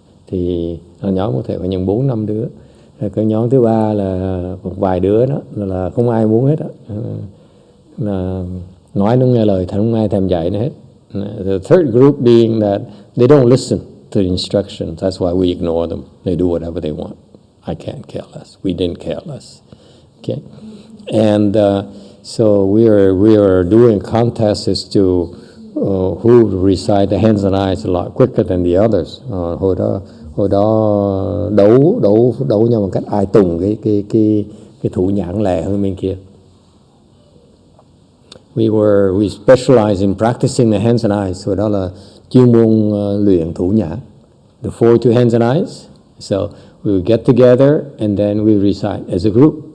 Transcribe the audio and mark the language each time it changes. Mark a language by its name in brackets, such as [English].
[Vietnamese] Thì nhóm có thể phải nhận 4-5 đứa. Rồi cái nhóm thứ ba là một vài đứa đó là không ai muốn hết đó. Là nói nó nghe lời, không ai thèm dạy nó hết. [English] The third group being that they don't listen to the instructions. That's why we ignore them. They do whatever they want. I can't care less. We didn't care less. Okay? And so we are doing contests as to who recite the hands and eyes a lot quicker than the others. [Vietnamese] Hồi đó đấu nhau bằng cách ai tùng cái thủ nhãn lẹ hơn bên kia. [English] We specialize in practicing the hands and eyes. [Vietnamese] Hồi đó là chuyên môn luyện thủ nhãn. [English] The 42 hands and eyes. So we would get together and then we recite as a group.